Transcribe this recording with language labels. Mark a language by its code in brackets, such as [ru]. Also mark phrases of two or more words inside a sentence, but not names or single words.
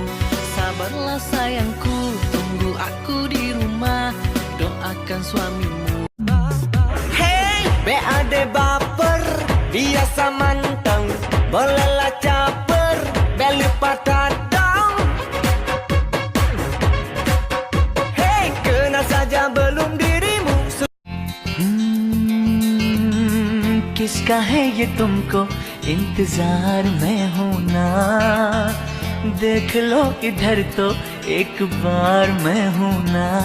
[id] Sabarlah sayangku, tunggu aku di rumah, doakan suamimu. Hey, be ade baper, biasa manteng, bolelah caper, be lupa datang. Hey, kenal saja belum dirimu. [hi] किसका है ये तुमको इंतजार में हूं ना, देख लो इधर तो एक बार मैं हूं ना।